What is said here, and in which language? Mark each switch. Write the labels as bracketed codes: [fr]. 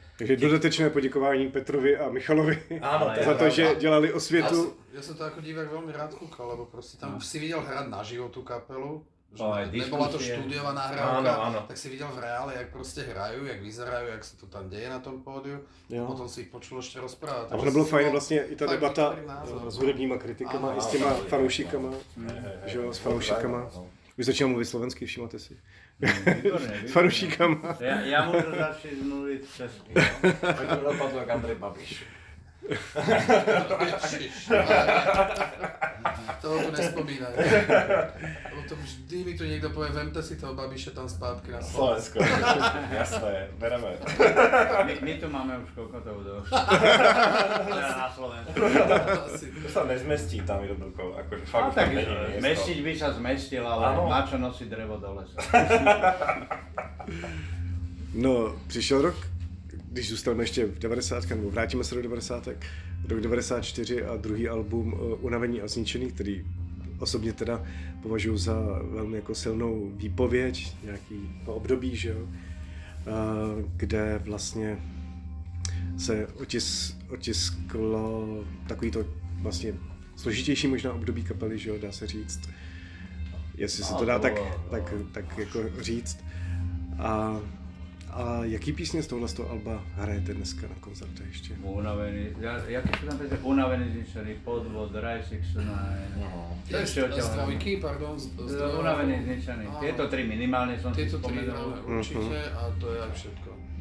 [cs] Takže dodatečné poděkování Petrovi a Michalovi za to, že dělali osvětu. [sk] Ja som to ako divák veľmi rád kúkal, lebo proste tam si videl hrať naživo tú kapelu. Že nebola to štúdiová nahrávka, tak si videl v reále, jak proste hrajú, jak vyzerajú, jak sa to tam deje na tom pódiu. Potom si ich počul ešte rozprávať. [cs] A ono bylo fajn vlastně i ta debata s hudebníma kritikama, i s těma fanoušikama, že jo, s fanoušikama. Už začínal mluvit slovensky, všimáte si. S fanoušikama. [sk] Ja môžu [cs] začít mluvit česky. Tak to dopadlo jak Andrej Babiš. [sk] Toho tu nespomínaj. Lebo to vždy mi tu niekto povie, vemte si toho Babiša tam spátky na Slovensko. Jasné, bereme. My tu máme už koľko to udosť. Na Slovensku. To sa nezmestí tam jednoducho, akože fakt tak zmestiť by sa zmestil, ale na čo nosí drevo do lesa. [cs] No, přišel rok, když zůstaneme ještě v 90, nebo vrátíme se do 90, rok 94 a druhý album Unavení a zničený, který osobně teda považuji za velmi jako silnou výpověď, nějaký období, že jo, kde vlastně se otisklo takový to vlastně složitější možná období kapely, že jo, dá se říct, jestli se to dá tak jako říct. A jaký písně z tohohle alba hrajete dneska na koncerte ještě? [sk] Unavený, jaké sú tam písne? Unavený, zničený, Podvod, Raj 69. Zdravíky, pardon. Unavený, zničený. Tieto tri minimálne som si spomenul. Tieto tri určite a to je aj všetko.